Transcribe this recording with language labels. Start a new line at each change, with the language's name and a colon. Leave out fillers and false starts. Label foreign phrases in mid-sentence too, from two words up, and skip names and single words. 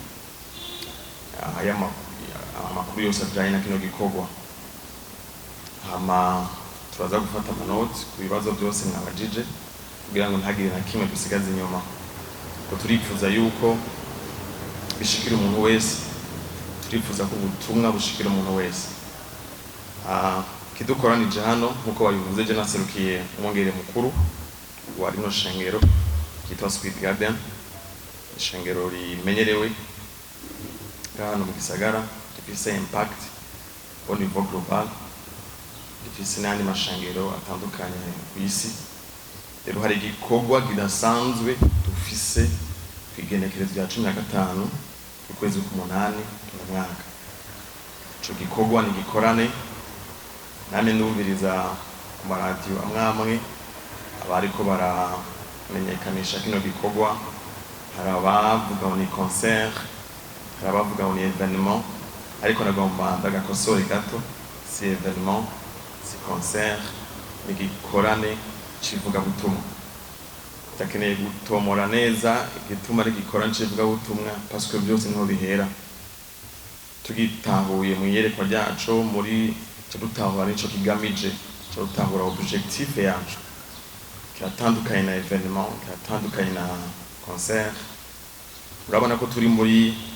Rundi: amakuru yose ajanye na kino gikorwa hama turaza gufata amanoti ku bibazo byose mwabajije kugira ngo ntagire na kimwe dusigaze inyuma ko turifuza yuko bishikira umuntu wese turifuza ko ubutumwa bushikira umuntu wese kidukoranije hano nkuko babivuze je naserukiye umwongere mukuru wa rino shengero kitwa Sweet Garden ishengero rimenyerewe hano mu gisagara rifise impact
French: au niveau global
Rundi: rifise n'andi mashengero atandukanye ku isi rero hari igikorwa kidasanzwe dufise kwigenekerezo rya 15 ukwezi k'umunani mu mwaka ico gikorwa ni gikorane nane ndumviriza ku maradiyo amwamwe abariko baramenyekanisha kino gikorwa hari abavuga ngo ni concert hari abavuga ngo ni événement ariko nagomba ndagakosore gato si événement si concert ni gikorane civuga butumwa takeneye gutomora neza igituma ari gikorane civuga butumwa
French: parce que
Rundi: byose niho bihera tugitahuye mu yerekwa ryacu muri cyo dutahura nico kigamije cyo dutahura objectif yacu kiratandukanye na événement kiratandukanye na concert urabona ko turi muri